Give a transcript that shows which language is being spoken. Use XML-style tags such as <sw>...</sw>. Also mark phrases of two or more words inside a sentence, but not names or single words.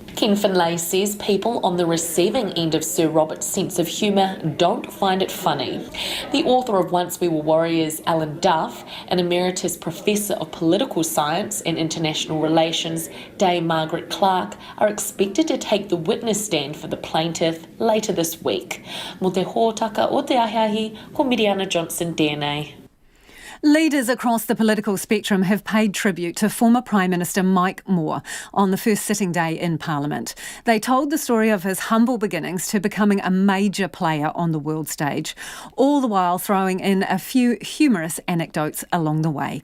<en>Ken Finlay says people on the receiving end of Sir Robert's sense of humour don't find it funny. The author of Once We Were Warriors, Alan Duff, and Emeritus Professor of Political Science and International Relations, Dame Margaret Clark, are expected to take the witness stand for the plaintiff later this week.</en> <mi>Mo te hōtaka o te ahiahi, ko Mediana Johnson tēnei.</mi> <en>Leaders across the political spectrum have paid tribute to former Prime Minister Mike Moore on the first sitting day in Parliament. They told the story of his humble beginnings to becoming a major player on the world stage, all the while throwing in a few humorous anecdotes along the way.</en>